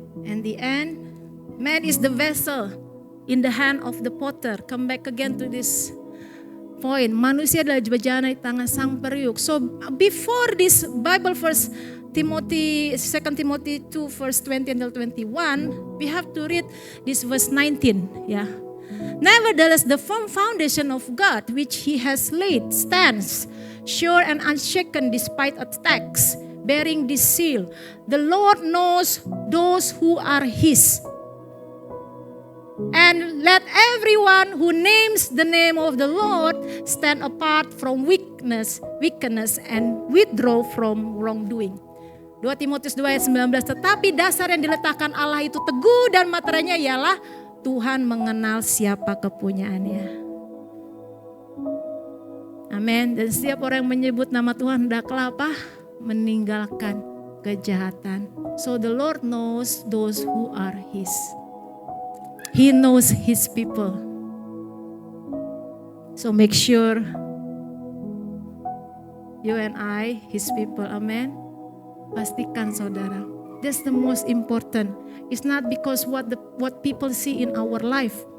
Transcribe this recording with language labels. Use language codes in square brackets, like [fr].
[en] And the end, man is the vessel in the hand of the potter. Come back again to this point. [id] Manusia adalah bejana di tangan sang periuk. [en] So before this Bible verse, Timothy, 2 Timothy 2 verse 20 until 21, we have to read this verse 19. Yeah. Nevertheless, the firm foundation of God, which He has laid, stands sure and unshaken despite attacks, bearing this seal: the Lord knows those who are His. And let everyone who names the name of the Lord stand apart from weakness, and withdraw from wrongdoing. [id] 2 Timotius 2 ayat 19, tetapi dasar yang diletakkan Allah itu teguh dan materinya ialah Tuhan mengenal siapa kepunyaannya. Amin. Dan setiap orang yang menyebut nama Tuhan hendaklah apa? Meninggalkan kejahatan. [en] So the Lord knows those who are His. He knows His people. So make sure you and I, His people. Amen. [id] Pastikan saudara. [en] That's the most important. It's not because what people see in our life.